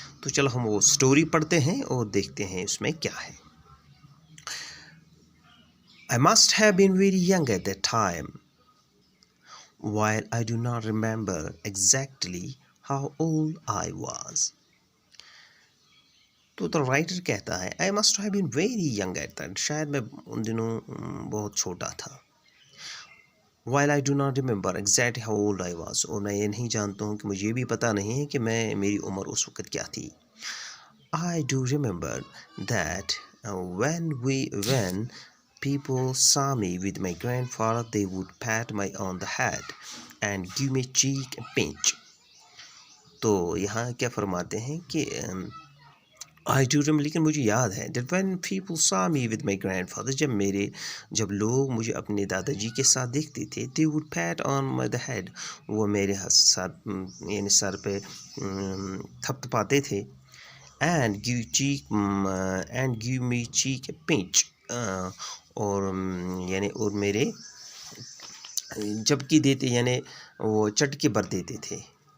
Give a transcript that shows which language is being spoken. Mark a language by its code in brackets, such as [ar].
[hi] तो चलो हम वो स्टोरी पढ़ते हैं और देखते हैं उसमें क्या है. [en] I must have been very young at that time. While I do not remember exactly how old I was. [hi] तो द राइटर कहता है [en] I must have been very young at that. [hi] शायद मैं उन दिनों बहुत छोटा था. [en] While I do not remember exactly how old I was, [hi] और मैं ये नहीं जानता हूँ कि मुझे भी पता नहीं है कि मेरी उम्र उस वक़्त क्या थी. [en] I do remember that when people saw me with my grandfather, they would pat me on the head and give me cheek and pinch. [hi] तो यहाँ क्या फरमाते हैं कि [en] I do remember, [hi] लेकिन मुझे याद है [en] that when people saw me with my grandfather, [hi] जब लोग मुझे अपने दादाजी के साथ देखते थे, [en] they would pat on my the head, [hi] वो मेरे सर यानी सर पे थपथपाते थे, [en] and give me cheek pinch, [hi] और यानी और मेरे जबकि देते यानी वो चटके भर देते थे.